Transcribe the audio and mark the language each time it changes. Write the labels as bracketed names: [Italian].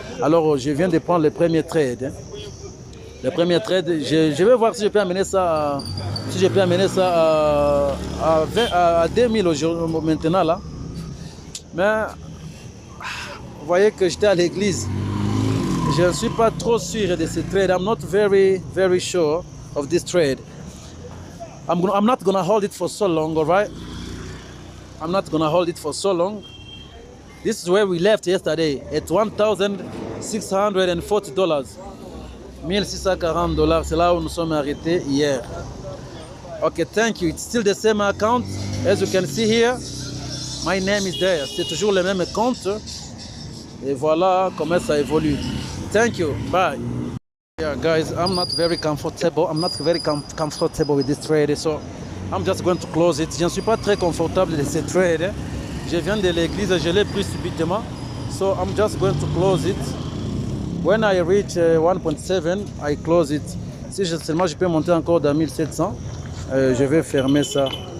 [French] Alors je viens de prendre le premier trade. Le premier trade, je vais voir si je peux amener ça à 2000 aujourd'hui maintenant là. Mais vous voyez que j'étais à l'église. Je ne suis pas trop sûr de ce trade. [English] I'm not very sure of this trade. I'm not gonna hold it for so long, all right? I'm not gonna hold it for so long. This is where we left yesterday at $1,640. [French] $1,640, c'est là où nous sommes arrêtés hier. [English] Okay, thank you. It's still the same account. As you can see here, my name is there. [French] C'est toujours le même compte. Et voilà comment ça évolue. [English] Thank you. Bye. Yeah, guys, I'm not very comfortable. With this trade, so I'm just going to close it. [French] Je ne suis pas très confortable de ce trade. Je viens de l'église, je l'ai pris subitement. [English] So I'm just going to close it. When I reach 1.7, I close it. [French] Si seulement je peux monter encore dans 1700, je vais fermer ça.